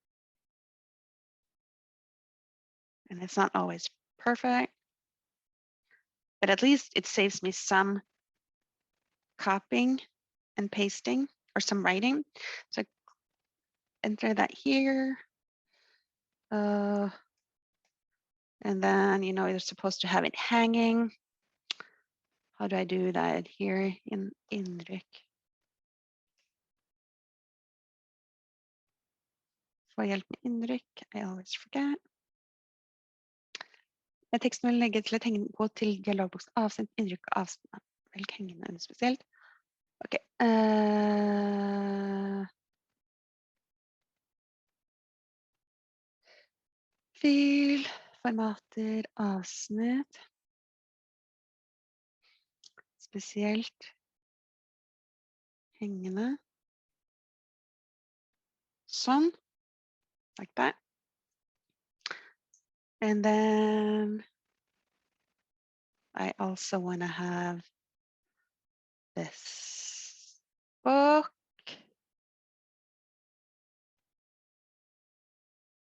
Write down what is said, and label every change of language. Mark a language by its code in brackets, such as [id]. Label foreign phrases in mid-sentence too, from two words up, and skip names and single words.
[en] And it's not always perfect, but at least it saves me some copying and pasting or some writing. So enter that here. And then, you know, you're supposed to have it hanging. How do I do that here in Indrik? [no] Få hjelp med Indrik. [en] I always forget. [no] Med teksten vil legge til et hengende, gå til dialogboks avsnitt, innrykk og avsnitt. Velg hengende under spesielt. Ok. Fil, formater, avsnitt. Spesielt hengende. Sånn. [en] Like that. And then I also want to have this book.